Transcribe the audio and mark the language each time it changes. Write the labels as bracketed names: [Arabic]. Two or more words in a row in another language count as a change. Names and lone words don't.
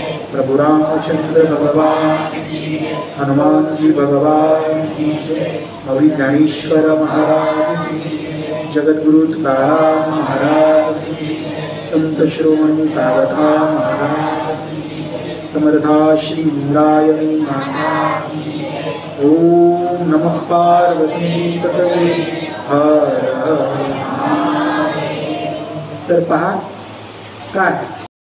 [Hindi] प्रभु रामचंद्र भगवान की जय. हनुमान जी भगवान की जय. अवि ज्ञानेश्वर महाराज की जय. जगद्गुरु तुकाराम महाराज की जय. संत श्रोमणी सारथा महाराज की जय. समर्था श्री इंद्रायणी महाराज की जय. [Sanskrit] ओम नमः पार्वती तनये हर हर. [Marathi] तर पहा काय